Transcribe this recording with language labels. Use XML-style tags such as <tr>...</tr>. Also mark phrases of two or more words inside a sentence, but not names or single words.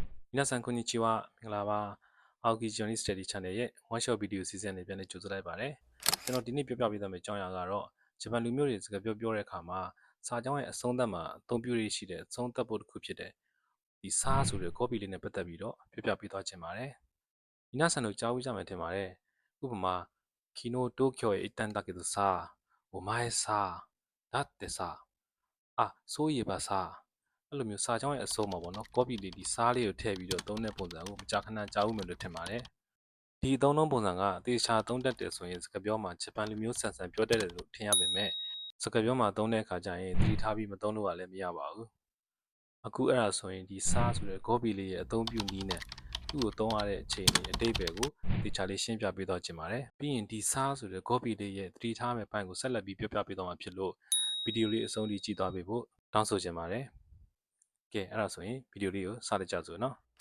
<ja>皆さんこんにちは</ja> <my>မင်္ဂလာပါ青木 Johnny Study Channel ရဲ့</my> <en>one shot video</en> <my>စီစဉ်နေပြန်နေကြိုဆိုလိုက်ပါတယ်ကျွန်တော်ဒီနေ့ပြောပြပေးသွားမယ့်အကြောင်းအရာကတော့ဂျပန်လူမျိုးတွေစကားပြောတဲ့အခါမှာစာကြောင်းရဲ့အဆုံးသတ်မှာအသုံးပြုရရှိတဲ့အဆုံးသတ်ဖို့တစ်ခုဖြစ်တဲ့ဒီစားဆိုတဲ့ copy လေးနဲ့ပတ်သက်ပြီးတော့ပြောပြပေးသွားချင်ပါတယ်皆さんတို့ကြားဦးကြ မယ်ထင်ပါတယ်ဥပမာ</my> <ja>昨日東京へ行ったんだけどさお前さだってさあそういえばさ</ja> <my>အဲ့လိုမျိုးစာကြောင်းရဲ့အစိုးမှာပေါ့နော် copy လေးဒီစားလေးကိုထည့်ပြီးတော့သုံးတဲ့ပုံစံကိုမကြာခဏကြားဦးမယ်လို့ထင်ပါတယ်ဒီအ သုံးပုံစံကတေချာသုံးတတ်တယ်ဆိုရင်စကားပြောမှာဂျပန်လူမျိုးဆန်ဆန်ပြောတတ်တယ်လို့ထင်ရပေမဲ့စကားပြောမှာသုံးတဲ့အခါကျရင်သတိထားပြီးမသုံးလို့လည်းမရပါဘူးအခုအဲ့ဒါဆိုရင်ဒီစားဆိုတဲ့ copy လေးရဲ့အသုံးပြုနည်းနဲ့သူ့ကိုသုံးရတဲ့အချိန်နဲ့အတိတ်ပဲကိုတေချာလေးရှင်းပြပေးတော့ချင်ပါတယ်ပြီးရင်ဒီစားဆိုတဲ့ copy လေးရဲ့သတိထားမယ့်ပိုင်းကိုဆက်လက်ပြီးပြောပြပေးတော့မှာဖြစ်လို့ဗီဒီယိုလေးအဆုံးထိကြည့်သွားပေးဖို့တောင်းဆိုချင်ပါတယ်ကဲအဲ့ဒါဆိုရင်ဗီဒီယိုလေးကိုစလိုက်ကြစို့နော်</my>